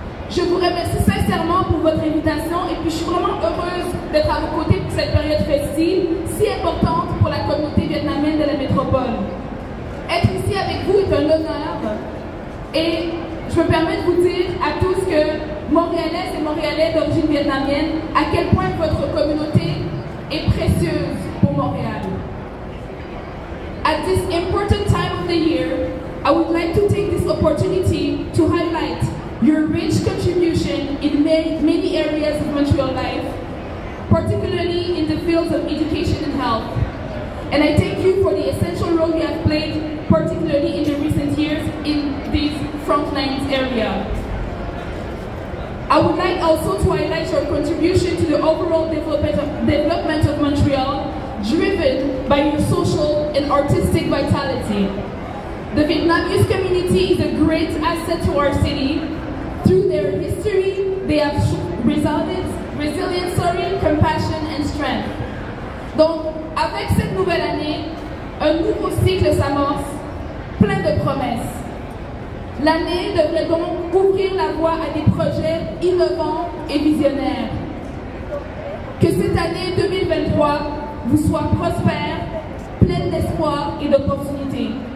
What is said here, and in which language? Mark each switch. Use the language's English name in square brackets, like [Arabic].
[French] Je vous remercie sincèrement pour votre invitation et puis je suis vraiment heureuse d'être à vos côtés pour cette période festive si importante pour la communauté vietnamienne de la métropole. Être ici avec vous est un honneur et je me permets de vous dire à tous que Montréalaises et Montréalais d'origine vietnamienne, à quel point votre communauté est précieuse pour Montréal. [English] At this important time of the year, I would like to take this opportunity to highlight your rich contribution in many areas of Montreal life, particularly in the fields of education and health. And I thank you for the essential role you have played, particularly in the recent years in this frontlines area. I would like also to highlight your contribution to the overall development of Montreal, driven by your social and artistic vitality. The Vietnamese community is a great asset to our city. Through their history, they have resilience, compassion and strength. [French] Donc, avec cette nouvelle année, un nouveau cycle s'amorce, plein de promesses. L'année devrait donc ouvrir la voie à des projets innovants et visionnaires. Que cette année 2023 vous soit prospère, pleine d'espoir et d'opportunités.